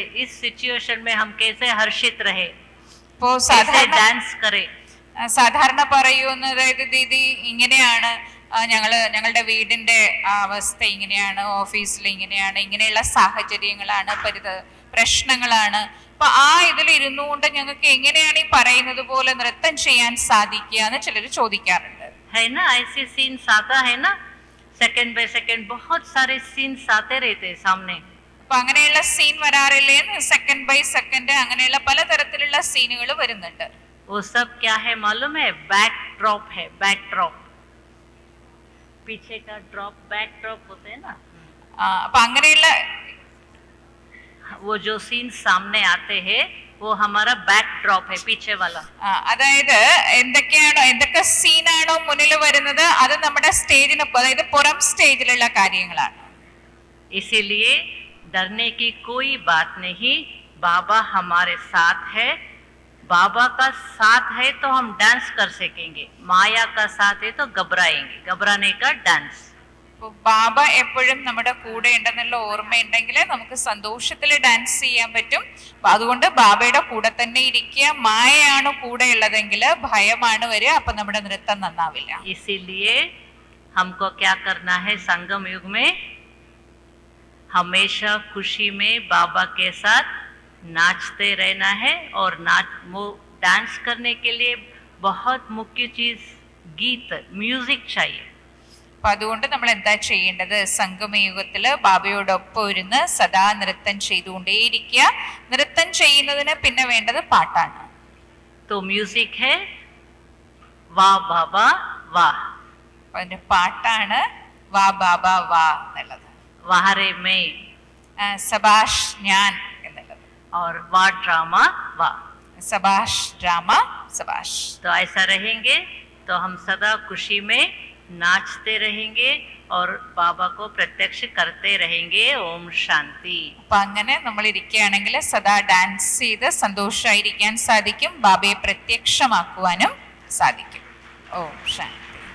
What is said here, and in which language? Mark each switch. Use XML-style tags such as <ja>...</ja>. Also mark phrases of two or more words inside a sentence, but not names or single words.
<hi>इस सिचुएशन में हम कैसे हर्षित रहे, कैसे डांस करें.</hi> <ml>സാധാരണ പറയുന്ന, അതായത് ദീദി ഇങ്ങനെയാണ്, ഞങ്ങളുടെ വീടിന്റെ അവസ്ഥ ഇങ്ങനെയാണ്, ഓഫീസിൽ ഇങ്ങനെയാണ്, ഇങ്ങനെയുള്ള സാഹചര്യങ്ങളാണ്, പ്രശ്നങ്ങളാണ്. അപ്പൊ ഇതിൽ ഇരുന്നുകൊണ്ട് ഞങ്ങൾക്ക് എങ്ങനെയാണ് ഈ പറയുന്നത് പോലെ നൃത്തം ചെയ്യാൻ സാധിക്കുക എന്ന് ചിലർ ചോദിക്കാറുണ്ട്.</ml> <hi>है ना, ऐसे सीन्स आता है ना,</hi> <en>second by second</en> <hi>बहुत सारे सीन्स आते रहते हैं सामने.</hi> <ml>അപ്പൊ അങ്ങനെയുള്ള സീൻ വരാറില്ലേ?</ml> <en>second by second</en> <ml>അങ്ങനെയുള്ള പലതരത്തിലുള്ള സീനുകൾ വരുന്നുണ്ട്.</ml> <hi>वो सब क्या है मालूम है?</hi> <en>back drop</en> <hi>है.</hi> <en>back drop,</en> <hi>पीछे का ड्रॉप,</hi> <en>back drop</en> <hi>होते हैं ना.</hi> <ml>അപ്പൊ അങ്ങനെയുള്ള</ml> <hi>वो जो सीन सामने आते हैं वो हमारा</hi> <en>back drop</en> <hi>है, पीछे वाला.</hi> <ml>അതായത് എന്തൊക്കെ സീനാണോ മുന്നിൽ വരുന്നത് അത് നമ്മുടെ സ്റ്റേജിന്, അതായത് പുറം സ്റ്റേജിലുള്ള കാര്യങ്ങളാണ്.</ml> <hi>इसीलिए डरने की कोई बात नहीं. बाबा हमारे साथ है. बाबा का साथ है तो हम डांस कर सकेंगे. माया का साथ है तो घबराएंगे. घबराने का डांस.</hi> <ml>അപ്പൊ ബാബ എപ്പോഴും നമ്മുടെ കൂടെ ഉണ്ടെന്നുള്ള ഓർമ്മയുണ്ടെങ്കിൽ നമുക്ക് സന്തോഷത്തിൽ ഡാൻസ് ചെയ്യാൻ പറ്റും. അതുകൊണ്ട് ബാബയുടെ കൂടെ തന്നെ ഇരിക്കുക. മായയാണ് കൂടെ ഉള്ളതെങ്കിൽ ഭയമാണ് വരിക, അപ്പൊ നമ്മുടെ നൃത്തം നന്നാവില്ല.</ml> <hi>इसीलिए हमको क्या करना है, संगम युग में हमेशा खुशी में बाबा के साथ नाचते रहना है. और वो डांस करने के लिए बहुत मुख्य चीज गीत, म्यूजिक चाहिए.</hi> <ml>അപ്പൊ അതുകൊണ്ട് നമ്മൾ എന്താ ചെയ്യേണ്ടത്? സംഗമയുഗത്തില് ബാബയോടൊപ്പം ഇരുന്ന് സദാ നൃത്തം ചെയ്തുകൊണ്ടേയിരിക്കുക. നൃത്തം ചെയ്യുന്നതിന് പിന്നെ വേണ്ടത് പാട്ടാണ്.</ml> <hi>तो म्यूजिक है वाह बाबा वाह.</hi> <ml>അതിന്റെ പാട്ടാണ്</ml> <hi>वाह बाबा वाह</hi> <ml>എന്നുള്ളത്. वाहरे में സബാഷ് ഞാൻ എന്നുള്ളത്.</ml> <hi>और वाह ड्रामा वाह.</hi> <ml>സബാഷ് ഡ്രാമ സബാഷ്.</ml> <hi>तो ऐसा रहेंगे तो हम सदा खुशी में नाचते रहेंगे और बाबा को प्रत्यक्ष करते रहेंगे. ओम शांति.</hi> <ml>അപ്പൊ അങ്ങനെ നമ്മൾ ഇരിക്കുകയാണെങ്കിൽ സദാ ഡാൻസ് ചെയ്ത് സന്തോഷമായിരിക്കാൻ സാധിക്കും. ബാബയെ പ്രത്യക്ഷമാക്കുവാനും സാധിക്കും. ഓം ശാന്തി.</ml>